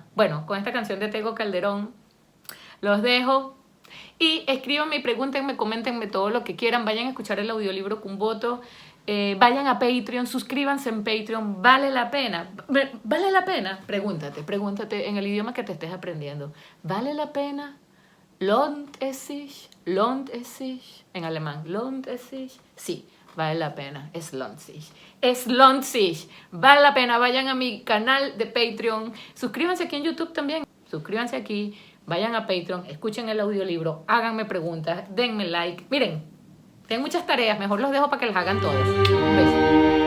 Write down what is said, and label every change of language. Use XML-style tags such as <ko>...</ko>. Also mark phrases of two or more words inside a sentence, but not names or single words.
<es>Bueno, con esta canción de Tego Calderón los dejo. Y escríbanme y pregúntenme, coméntenme todo lo que quieran. Vayan a escuchar el audiolibro con voto. Vayan a Patreon, suscríbanse en Patreon. ¿Vale la pena? ¿Vale la pena? Pregúntate en el idioma que te estés aprendiendo. ¿Vale la pena?</es> <de>¿Lohnt es sich? ¿Lohnt es sich?</de> <es>En alemán,</es> <de>¿lohnt es sich?</de> <es>Sí. Vale la pena,</es> <de>es lohnt sich. Es lohnt sich.</de> <es>Vale la pena, vayan a mi canal de Patreon. Suscríbanse aquí en YouTube también. Suscríbanse aquí, vayan a Patreon, escuchen el audiolibro, háganme preguntas, denme like. Miren, tengo muchas tareas, mejor los dejo para que las hagan todas. Un beso.</es>